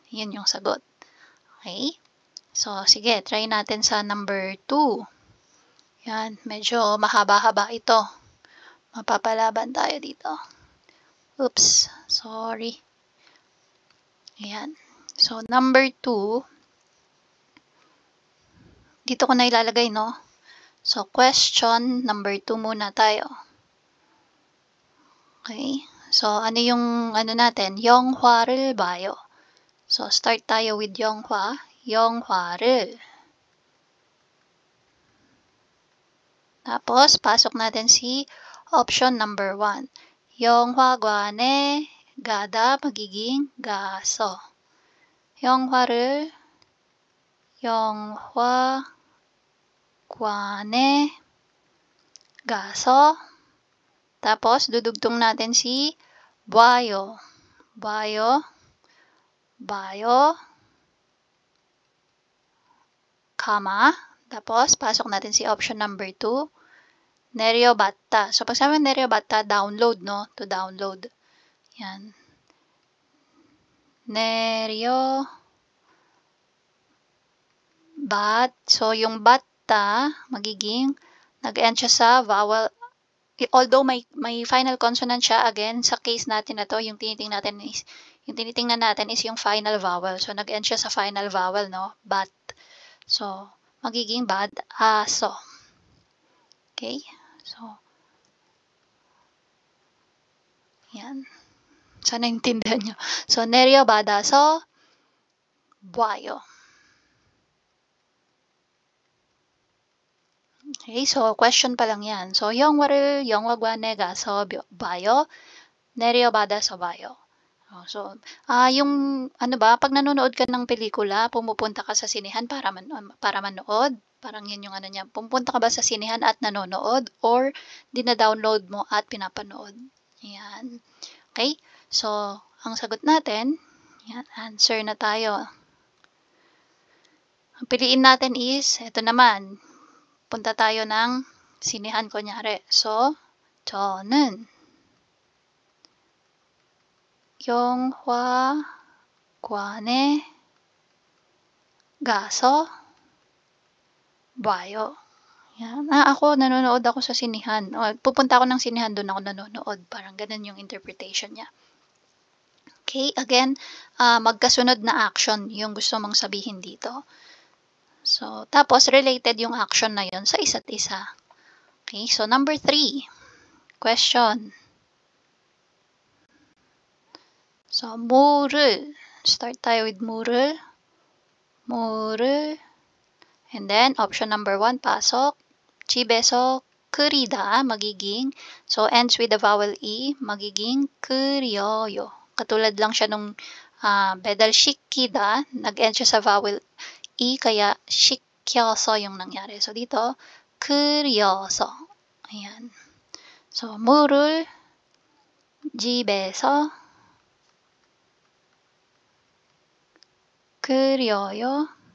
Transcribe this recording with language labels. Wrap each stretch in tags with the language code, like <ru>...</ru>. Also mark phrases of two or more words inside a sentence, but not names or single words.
<tl>Yun yung sagot. Okay? So, sige, try natin sa number 2. Yan, medyo mahaba-haba ito. Mapapalaban tayo dito. Oops, sorry. Ayan. So, number 2. Dito ko na ilalagay, no?</tl> <en>So, question number 2 muna tayo.</en> <tl>Okay. So, ano yung, natin?</tl> <ko>영화를 봐요.</ko> <tl>So, start tayo with 영화.</tl> <ko>영화를.</ko> <tl>Tapos, pasok natin si</tl> <en>option number 1.</en> <ko>영화관에 가다 magiging 가서. 영화관에 가서.</ko> <tl>Tapos, dudugtong natin si 봐요. Comma. Tapos, pasok natin si</tl> <en>option number 2.</en> <tl>내려봤다. So, pag sabi 내려봤다, download, no?</tl> <en>To download.</en> <tl>Yan. So, yung batta, magiging, nag-end siya sa vowel. Although may</tl> <en>final consonant</en> <tl>siya, again, sa case natin na to, yung tinitingnan natin is yung</tl> <en>final vowel.</en> <tl>So, nag-end siya sa</tl> <en>final vowel,</en> <tl>no? Bat. So, magiging bad, aso. Okay? So, yan. Sana intindihan nyo. So,</tl> <ko>내려받아서 봐요.</ko> <tl>Okay, so question pa lang yan. So,</tl> <ko>영화를 영화관에 가서 봐요. 내려받아 서 봐요.</ko> <tl>So, yung ano ba, pag nanonood ka ng pelikula, pumupunta ka sa sinehan para manood? Parang yun yung ano niya. Pumupunta ka ba sa sinehan at nanonood or dina-download mo at pinapanood? Yan. Okay? So, ang sagot natin, yan, answer na tayo. Ang piliin natin is, ito naman, punta tayo ng sinehan kunyari. So,</tl> <ko>저는 영화관에 가서 봐요.</ko> <tl>Yan. Ako, nanonood ako sa sinehan. Pupunta ako ng sinehan, doon ako nanonood. Parang ganun yung interpretation niya. Okay, again, magkasunod na action yung gusto mong sabihin dito. So, tapos related yung action na yun sa isa't isa. Okay, so number 3. Question.</tl> <ko>So, 뭐를.</ko> <tl>Start tayo with</tl> <ko>뭐를. 뭐를.</ko> <en>And then, option number 1,</en> <tl>pasok.</tl> <ko>집에서 그리다,</ko> <tl>magiging.</tl> <en>So, ends with the vowel E,</en> <tl>magiging 그려요. Katulad lang siya nung 배달시키다, nag-end siya sa vowel E, kaya 시켜서 yung nangyari. So, dito, 그려서. Ayan. So,</tl> <ko>뭐를 집에서 그려요.</ko>